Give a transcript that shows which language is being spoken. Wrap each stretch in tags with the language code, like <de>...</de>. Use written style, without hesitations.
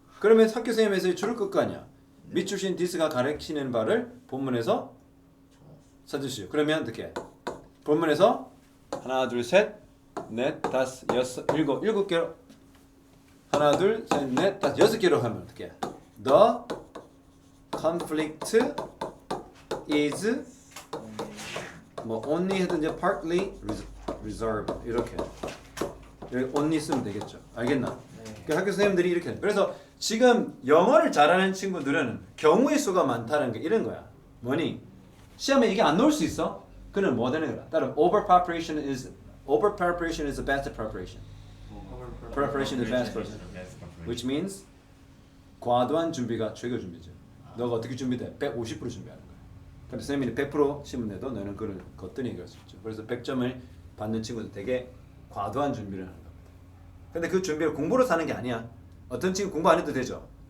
<ko>그러면 학교 선생님에서 줄을 끌 거 아니야. 밑줄신 디스가 가르치는 바를 본문에서 찾으시오. 그러면 어떻게? 본문에서 하나 둘 셋 넷 다섯 여섯 일곱 개로 하나 둘 셋 넷 다섯 여섯 개로 하면 어떻게?</ko> <en>The conflict is</en> <ko>뭐</ko> <en>only</en> <ko>하든지</ko> <en>partly resolved</en> <ko>이렇게 여기</ko> <en>only</en> <ko>쓰면 되겠죠. 알겠나? 그 학교 선생님들이 이렇게 해요. 그래서 지금 영어를 잘하는 친구들은 경우의 수가 많다는 게 이런 거야. 뭐니? 시험에 이게 안 나올 수 있어? 그는 뭐 되는 거야? 따로</ko> <en>over preparation is the best preparation. Preparation is best preparation. Which means</en> <ko>과도한 준비가 최고 준비죠. 너가 어떻게 준비돼? 150% 준비하는 거야. 근데 선생님이 100% 시문내도 너는 그걸 거뜬히 얘기할 수 있죠. 그래서 100점을 받는 친구들 되게 과도한 준비를 하는 겁니다. 근데 그 준비를 공부로 사는 게 아니야. 어떤 친구 공부 안 해도 되죠.</ko>